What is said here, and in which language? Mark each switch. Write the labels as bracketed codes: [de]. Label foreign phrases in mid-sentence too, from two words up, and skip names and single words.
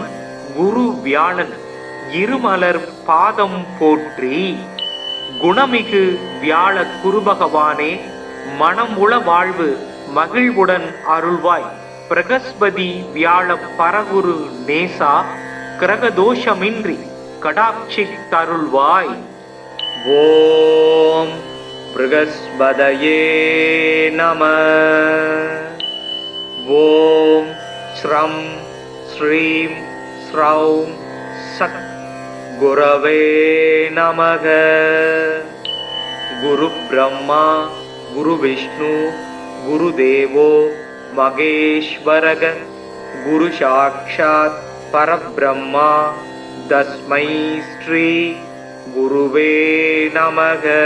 [ta] குரு வியாழன் இருமலர் பாதம் போற்றி குணமிகு வியாழ குருபகவானே மனமுள வாழ்வு மகிழ்வுடன் அருள்வாய் பிரகஸ்பதி வியாழ பரகுரு நேசா கிரகதோஷமின்றி கடாட்சி தருள்வாய் [sa] ॐ बृहस्पतये नम ॐ स्रम् स्रीम् स्रौम् सद् गुरवे नमः गुरु ब्रह्मा गुरु विष्णु गुरुदेवो महेश्वरः गुरु साक्षात् परब्रह्मा तस्मै श्री गुरुवे नमः